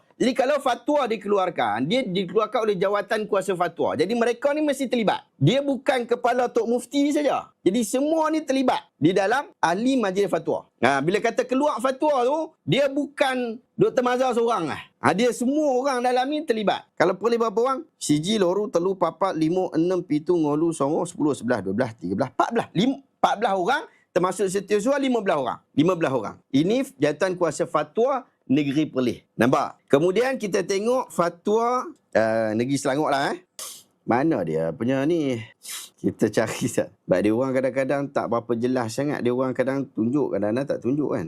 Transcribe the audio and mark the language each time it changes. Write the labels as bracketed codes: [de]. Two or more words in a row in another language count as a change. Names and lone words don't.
[ms] Jadi kalau fatwa dikeluarkan, dia dikeluarkan oleh Jawatan Kuasa Fatwa. Jadi mereka ni mesti terlibat. Dia bukan kepala Tok Mufti saja. Jadi semua ni terlibat di dalam ahli majlis fatwa. Bila kata keluar fatwa tu, dia bukan Dr. Mazhar seorang lah. Dia semua orang dalam ni terlibat. Kalau Perlis berapa orang? [jv] Siji, loru, telu, papat, lima, enam, pitu, ngolu, songo, 10, 11, 12, 13, 14 orang. [ms] Termasuk setiausaha 15 orang. 15 orang. Ini Jawatan Kuasa Fatwa Negeri Perlis. Nampak? Kemudian kita tengok fatwa Negeri Selangor lah. Mana dia punya ni? Kita cari tak. Sebab dia orang kadang-kadang tak berapa jelas sangat. Dia orang kadang tunjuk, kadang-kadang tak tunjuk kan.